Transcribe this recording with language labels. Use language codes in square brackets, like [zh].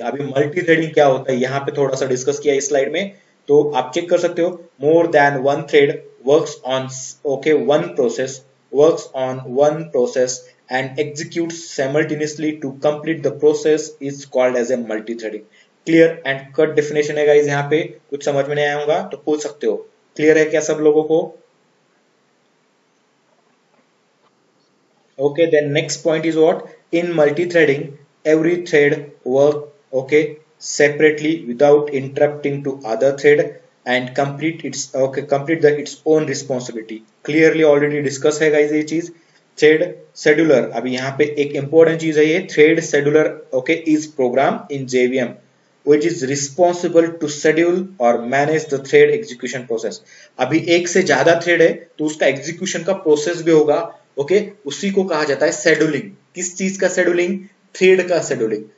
[hi] अभी multi threading क्या होता है यहाँ पे थोड़ा सा डिस्कस किया इस स्लाइड में, तो आप चेक कर सकते हो। [en] More than one thread works on okay one process, works on one process and executes simultaneously to complete the process is called as a multi-threading. Clear and cut definition है guys। [hi] यहाँ पे कुछ समझ में नहीं आया होगा तो पूछ सकते हो। क्लियर है क्या सब लोगों को? [en] Okay, then next point is what? In multi-threading, every thread work okay separately without interrupting to other thread and complete the its own responsibility. Clearly already discuss है guys ये चीज। Thread scheduler, [hi] अभी यहाँ पे एक इंपॉर्टेंट चीज है ये, [en] Thread scheduler okay is program in JVM which is responsible to schedule or manage the thread execution process। [hi] अभी एक से ज्यादा थ्रेड है तो उसका एग्जीक्यूशन का प्रोसेस भी होगा। ओके, उसी को कहा जाता है शेड्यूलिंग। किस चीज का शेड्यूलिंग? थ्रेड का शेड्यूलिंग।